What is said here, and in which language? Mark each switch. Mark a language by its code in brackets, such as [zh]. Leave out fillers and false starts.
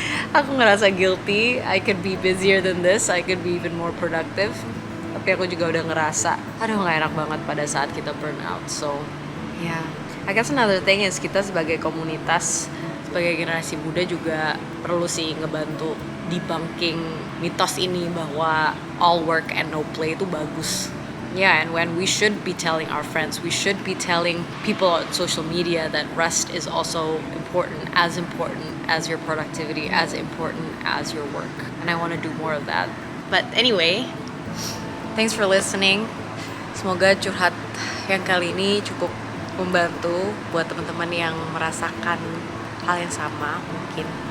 [id] Aku ngerasa guilty, [en] I could be busier than this, I could be even more productive. [id] Tapi aku juga udah ngerasa, aduh gak enak banget pada saat kita burn out. [en] So yeah, I guess another thing is [id] kita sebagai komunitas, sebagai generasi muda juga perlu sih ngebantu debunking mitos ini bahwa [en] all work and no play [id] itu bagus. [en] Yeah, and when we should be telling our friends, we should be telling people on social media that rest is also important as your productivity, as important as your work. And I want to do more of that. But anyway, thanks for listening. [id] Semoga curhat yang kali ini cukup membantu buat teman-teman yang merasakan hal yang sama mungkin.